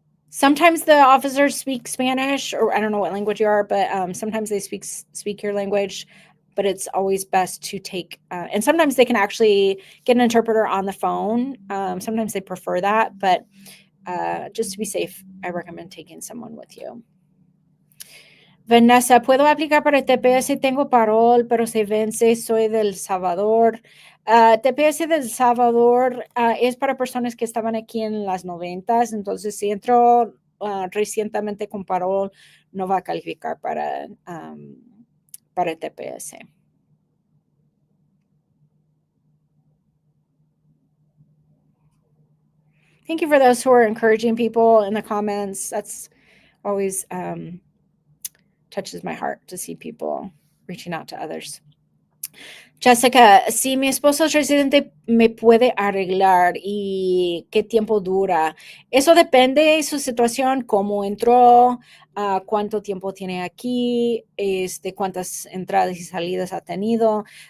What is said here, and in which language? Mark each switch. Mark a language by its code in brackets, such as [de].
[en] Sometimes the officers speak Spanish, or I don't know what language you are, but sometimes they speak your language. But it's always best to take, and sometimes they can actually get an interpreter on the phone. Sometimes they prefer that, but just to be safe, I recommend taking someone with you. [es] Vanessa, ¿puedo aplicar para el TPS? Tengo parol, pero se vence, soy del Salvador. TPS del Salvador es para personas que estaban aquí en las 90s, entonces si entró recientemente con parol, no va a calificar para el TPS. [en] Thank you for those who are encouraging people in the comments. That's always touches my heart to see people reaching out to others. [es] Jessica, si mi esposo es residente, ¿me puede arreglar y qué tiempo dura? Eso depende de su situación, cómo entró, cuánto tiempo tiene aquí, cuántas entradas y salidas ha tenido.